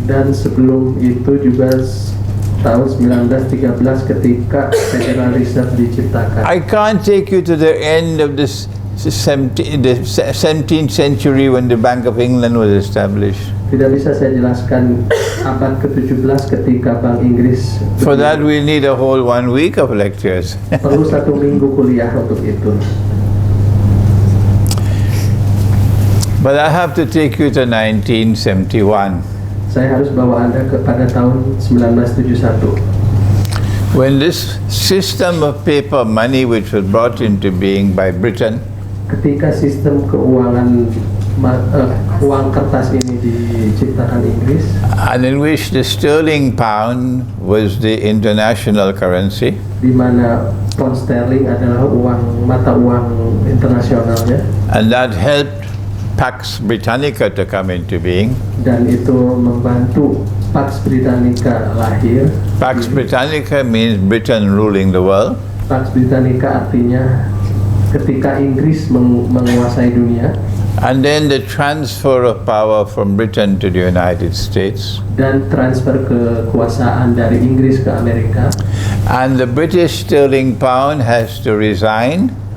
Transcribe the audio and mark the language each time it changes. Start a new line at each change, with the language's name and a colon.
Indonesian: Dan sebelum itu juga tahun 1913 ketika Federal Reserve diciptakan.
English: I can't take you to the end of the 17th century when the Bank of England was established.
Indonesian: Tidak bisa saya jelaskan abad ke-17 ketika Bank Inggris.
English: For that we need a whole 1 week of lectures.
Indonesian: Perlu 1 minggu kuliah untuk itu.
English: But I have to take you to 1971.
Indonesian: Saya harus bawa Anda kepada tahun 1971.
English: When this system of paper money, which was brought into being by Britain,
Indonesian: Ketika sistem keuangan uang kertas ini diciptakan Inggris,
English: and in which the sterling pound was the international currency,
Indonesian: di mana pound sterling adalah mata uang internasionalnya,
English: and that helped Pax Britannica to come into being.
Indonesian: dan itu membantu Pax Britannica lahir.
English: Pax Britannica means Britain ruling the world.
Indonesian: Pax Britannica artinya ketika Inggris menguasai dunia,
English: And then the transfer of power from Britain to the United States.
Indonesian: dan transfer kekuasaan dari Inggris ke Amerika,
English: And the British sterling pound has to resign.